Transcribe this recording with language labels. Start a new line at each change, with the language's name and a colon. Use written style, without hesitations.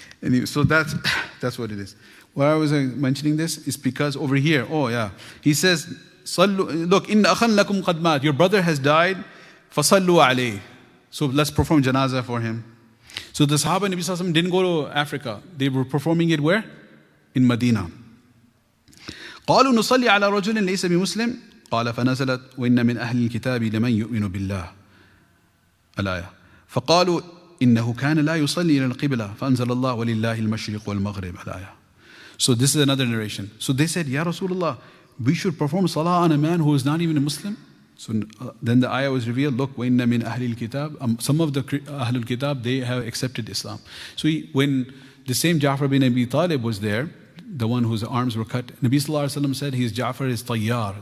English: Anyway, so that's what it is. Why was I mentioning this? Is because over here, he says, look,
Arabic: inna akhan lakum qad mat.
English: Your brother has died.
Arabic: Fasallu alayh.
English: So let's perform janazah for him. So the Sahaba and Nabi Sallallahu Alaihi Wasallam didn't go to Africa. They were performing it where? In Medina.
Arabic: قالوا نصلي على رجل ليس بمسلم قال فنزلت وإن من أهل الكتاب لمن يؤمن بالله الآية فقالوا إنه كان لا يصلي إلى القبلة فأنزل الله ولله المشرق والمغرب الآية.
English: So this is another narration. So they said, Ya Rasulullah, we should perform salah on a man who is not even a Muslim. So then the ayah was revealed, look,
Arabic: وَإِنَّ مِنْ أَهْلِ الْكِتَابِ
English: some of the Ahlul Kitab, they have accepted Islam. So when the same Ja'far bin Abi Talib was there, the one whose arms were cut, Nabi Sallallahu Alaihi Wasallam said, Ja'far is Tayyar.